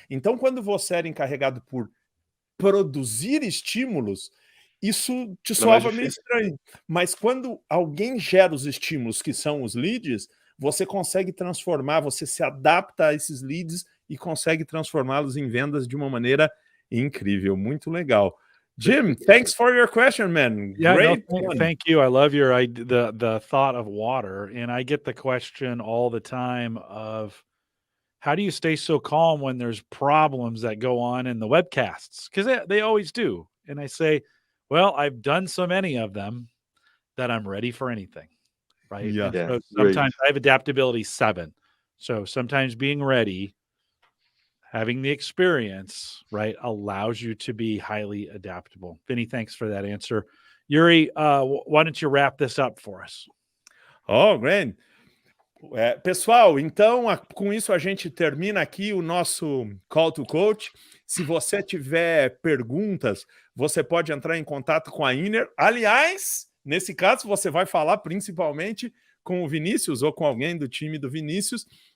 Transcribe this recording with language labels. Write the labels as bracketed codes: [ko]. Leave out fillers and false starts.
[pt] Então, quando você era encarregado por produzir estímulos, isso te soava meio estranho. Mas quando alguém gera os estímulos, que são os leads, você consegue transformar, você se adapta a esses leads e consegue transformá-los em vendas de uma maneira incrível. Muito legal. [en] Jim, thanks for your question, man. Yeah, Great. no, thank you. I love your the thought of water, and I get the question all the time of how do you stay so calm when there's problems that go on in the webcasts? Because they always do. And I say, well, I've done so many of them that I'm ready for anything. Right. Yeah. So sometimes I have adaptability 7. So sometimes being ready, having the experience, right, allows you to be highly adaptable. Vinny, thanks for that answer. Yuri, why don't you wrap this up for us? Oh, great. [pt] Pessoal, então com isso a gente termina aqui o nosso Call to Coach. Se você tiver perguntas, você pode entrar em contato com a Inner. Aliás, nesse caso, você vai falar principalmente com o Vinícius ou com alguém do time do Vinícius.